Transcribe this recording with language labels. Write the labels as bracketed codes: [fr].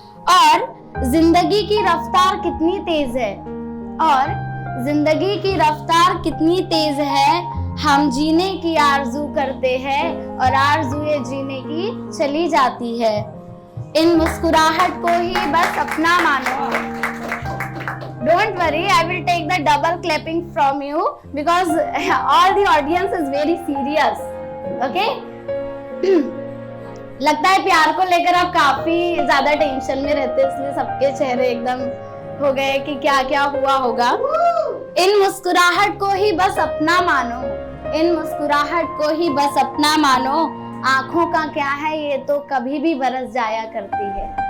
[hi] और जिंदगी की रफ्तार कितनी तेज है, और जिंदगी की रफ्तार कितनी तेज है। हम जीने की आरजू करते हैं, और आरज़ुए जीने की चली जाती है। इन मुस्कुराहट को ही बस अपना मानो। [en] Don't worry, I will take the double clapping from you because all the audience is very serious. Okay? [hi] लगता है प्यार को लेकर आप काफी ज्यादा टेंशन में रहते हैं, इसलिए सबके चेहरे एकदम हो गए कि क्या क्या हुआ होगा। इन मुस्कुराहट को ही बस अपना मानो, इन मुस्कुराहट को ही बस अपना मानो। आंखों का क्या है ये तो कभी भी बरस जाया करती है।